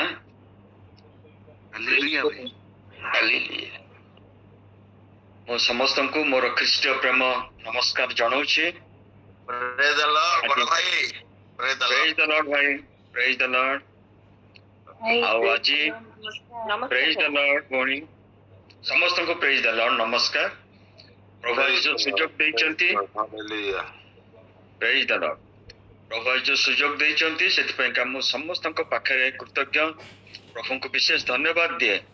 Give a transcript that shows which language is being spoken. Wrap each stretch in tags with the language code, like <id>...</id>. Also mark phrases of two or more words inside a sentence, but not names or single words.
<or>Hallelujah. Hallelujah. ମୁଁ ସମସ୍ତଙ୍କୁ ମୋର ଖ୍ରୀଷ୍ଟୀୟ ପ୍ରେମ ନମସ୍କାର ଜଣାଉଛି।</or> <en>Praise the Lord,</en> <or>ବଡ଼ ଭାଇ।</or> <en>Praise the Lord। Praise the Lord ଭାଇ। Praise the Lord।</en> <or>ଆଉ ଆଜି</or> <en>Praise the Lord ଭଉଣୀ।</en> <or>ସମସ୍ତଙ୍କୁ</or> <en>Praise the Lord</en> <or>ନମସ୍କାର। ପ୍ରଭୁ ଯୀଶୁ ସୁଯୋଗ ଦେଇଛନ୍ତି। Hallelujah।</or> <en>Praise the Lord।</en> <or>ପ୍ରଭୁ ଯୀଶୁ ସୁଯୋଗ ଦେଇଛନ୍ତି, ସେଥିପାଇଁ ମୁଁ ସମସ୍ତଙ୍କ ପାଖରେ କୃତଜ୍ଞ, ପ୍ରଭୁଙ୍କୁ ବିଶେଷ ଧନ୍ୟବାଦ ଦିଏ।</or>